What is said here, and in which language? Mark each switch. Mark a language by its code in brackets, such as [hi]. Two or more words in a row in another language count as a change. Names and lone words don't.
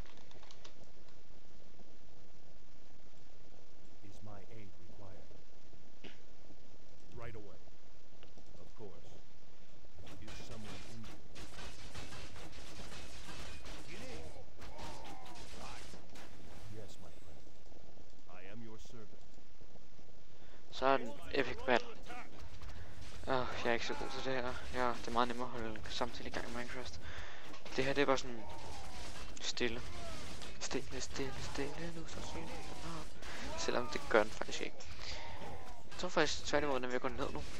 [en] Is my aid required? Right away. Of course. Is someone injured? Yes, my friend. I am your servant. [da] Så er den [en] epic battle. [da] Jeg er ikke så god til det her. Ja, det er meget nemmere at holde samtidig i gang i Minecraft. Det her det er bare sådan stille. Stille nu så stille. Selvom det gør den faktisk ikke. Jeg tror faktisk tværtimod, den vil gå ned nu.